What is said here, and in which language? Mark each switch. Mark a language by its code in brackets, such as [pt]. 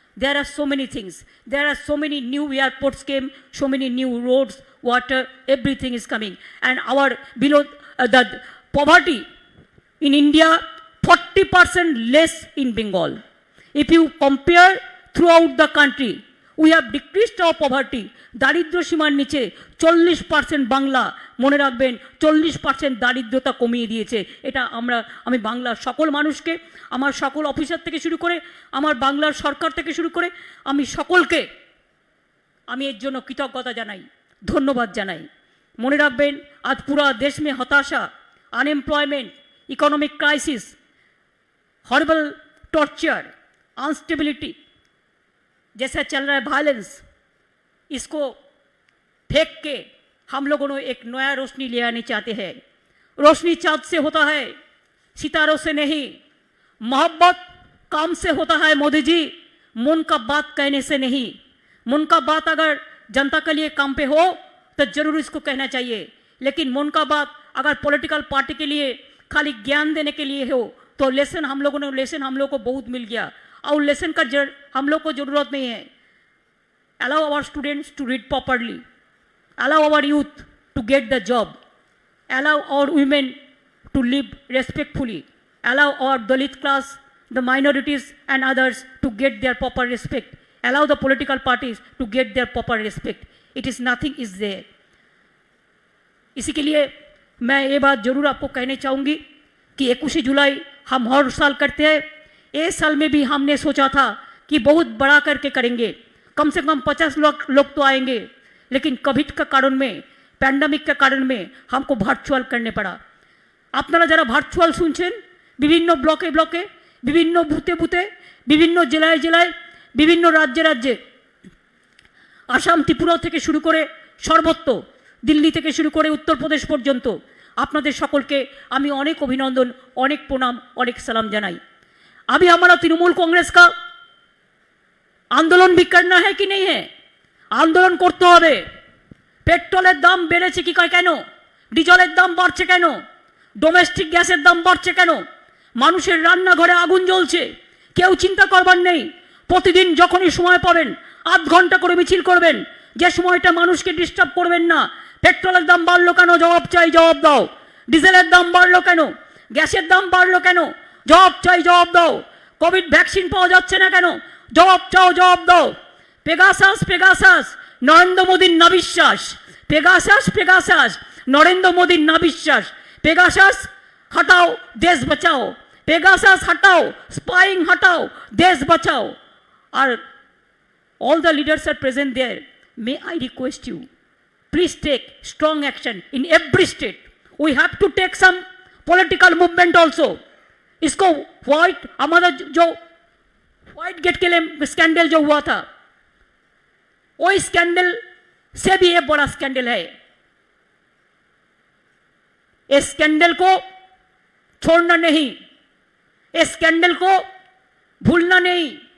[en] There are so many things. There are so many new airports came, so many new roads, water, everything is coming. And our below the poverty in India, 40% less in Bengal. If you compare throughout the country, we have decreased our poverty. [bn] দারিদ্র সীমার নিচে 40% বাংলা, মনে রাখবেন 40% দারিদ্রতা কমিয়ে দিয়েছে। এটা আমি বাংলার সকল মানুষকে, আমার সকল অফিসার থেকে শুরু করে, আমার বাংলার সরকার থেকে শুরু করে আমি সকলকে আমি এর জন্য কৃতজ্ঞতা জানাই, ধন্যবাদ জানাই। মনে রাখবেন আজ পুরা দেশ [hi] में [bn] হতাশা, [hi] unemployment, economic crisis, horrible torture, instability जैसा चल रहा है, वायलेंस, इसको फेंक के हम लोगों ने एक नया रोशनी ले आने चाहते हैं। रोशनी चाँद से होता है, सितारों से नहीं। मोहब्बत काम से होता है मोदी जी, मन का बात कहने से नहीं। मन का बात अगर जनता के लिए काम पे हो तो जरूर इसको कहना चाहिए, लेकिन मन का बात अगर पॉलिटिकल पार्टी के लिए खाली ज्ञान देने के लिए हो तो लेसन हम लोग को बहुत मिल गया, और लेसन का हम लोग को जरूरत नहीं है। [en] Allow our students to read properly, allow our youth to get the job, allow our women to live respectfully, allow our Dalit class, the minorities and others to get their proper respect, allow the political parties to get their proper respect. It is nothing is there. [hi] इसी के लिए मैं ये बात जरूर आपको कहने चाहूँगी कि 21 जुलाई हम हर साल करते हैं। इस साल में भी हमने सोचा था कि बहुत बड़ा करके करेंगे, कम से कम 50 लोग तो आएंगे, लेकिन कोविड का कारण में, पैंडेमिक के कारण में हमको ভার্চুয়াল करने पड़ा। [bn] আপনারা যারা ভার্চুয়াল শুনছেন, বিভিন্ন ব্লকে ব্লকে, বিভিন্ন বুথে বুথে, বিভিন্ন জেলায় জেলায়, বিভিন্ন রাজ্যে রাজ্যে, আসাম ত্রিপুরা থেকে শুরু করে সর্বত্র, দিল্লি থেকে শুরু করে উত্তরপ্রদেশ পর্যন্ত আপনাদের সকলকে আমি অনেক অভিনন্দন, অনেক প্রণাম, অনেক সালাম জানাই। [hi] अभी हमारा तृणमूल कांग्रेस का आंदोलन भी करना है कि नहीं है? आंदोलन करते [bn] হবে। পেট্রোলের দাম বেড়েছে কি কেন? ডিজেলের দাম বাড়ছে কেন? ডোমেস্টিক গ্যাসের দাম বাড়ছে কেন? মানুষের রান্নাঘরে আগুন জ্বলছে, কেউ চিন্তা করবার নেই। প্রতিদিন যখনই সময় পাবেন আধ ঘন্টা করে মিছিল করবেন, যে সময়টা মানুষকে ডিস্টার্ব করবেন না। পেট্রোলের দাম বাড়লো কেন? জবাব চাই, জবাব দাও। ডিজেলের দাম বাড়লো কেন? গ্যাসের দাম বাড়লো কেন? জবাব চাই, জবাব দাও। কোভিড ভ্যাকসিন পাওয়া যাচ্ছে না কেন? জবাব চাও, জবাব দাও। পেগাসাস পেগাসাস নরেন্দ্র মোদীর নাবিশ্বাস, পেগাসাস পেগাসাস নরেন্দ্র মোদীর নাবিশ্বাস। পেগাসাস [hi] हटाओ, देश बचाओ। पेगासास हटाओ, स्पाइंग हटाओ, देश बचाओ. [en] और all the leaders are present there. May I request you, please take strong action in every state. We have to take some political movement also. [hi] इसको व्हाइट हमारा जो व्हाइट गेट के लिए स्कैंडल जो हुआ था, वो स्कैंडल से भी एक बड़ा स्कैंडल है. इस स्कैंडल को छोड़ना नहीं, इस स्कैंडल को भूलना नहीं.